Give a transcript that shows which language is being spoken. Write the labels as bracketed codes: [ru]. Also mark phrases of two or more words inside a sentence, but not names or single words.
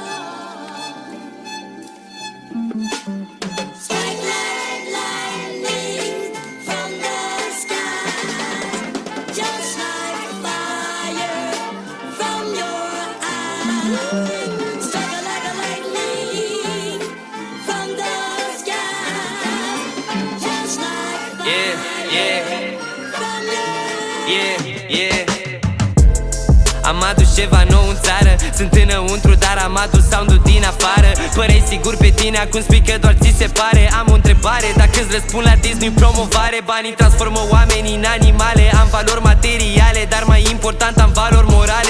[en] Strike lightning from the sky, just like fire from your eyes. Strike like a lightning from the sky, just like fire from your [ro] Am adus ceva nou în țară, sunt înăuntru, dar am adus sound-ul din afară. Păreai sigur pe tine, acum spui că doar ți se pare. Am o întrebare, dacă îți răspund la Disney promovare. Banii transformă oamenii în animale. Am valori materiale, dar mai important am valori morale.